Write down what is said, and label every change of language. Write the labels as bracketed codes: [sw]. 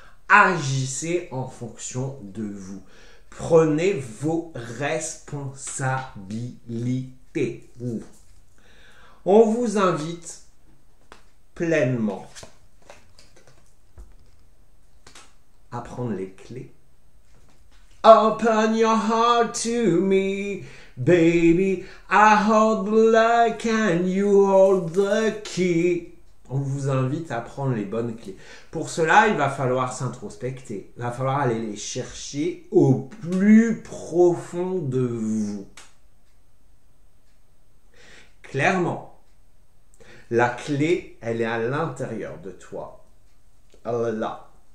[fr] Agissez en fonction de vous. Prenez vos responsabilités. On vous invite pleinement à prendre les clés. [en] Open your heart to me, baby. I hold the lock and you hold the key. [fr] On vous invite à prendre les bonnes clés. Pour cela, il va falloir s'introspecter. Il va falloir aller les chercher au plus profond de vous. Clairement, La clé, elle est à l'intérieur de toi. Elle est là.